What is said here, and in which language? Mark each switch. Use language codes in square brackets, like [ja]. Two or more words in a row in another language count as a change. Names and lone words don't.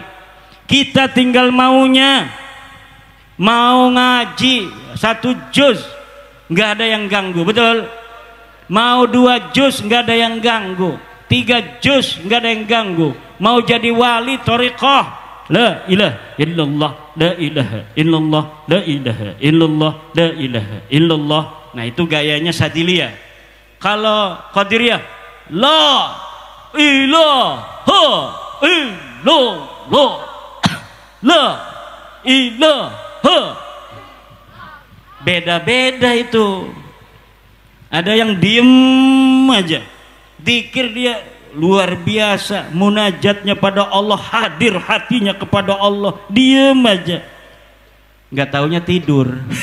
[id] Kita tinggal maunya, mau ngaji 1 juz nggak ada yang ganggu, betul? Mau 2 juz nggak ada yang ganggu, 3 juz nggak ada yang ganggu. Mau jadi wali thariqah, [ar] لا إله إلا الله، لا إله إلا الله، لا إله إلا الله، لا إله إلا الله. [id] Nah itu gayanya Sadiliyah. Kalau Qadiriyah, [ar] لا إله إلا الله، لا إله. [id] Beda-beda itu. Ada yang diem aja, zikir dia luar biasa, munajatnya pada Allah, hadir hatinya kepada Allah, diem aja, nggak taunya tidur.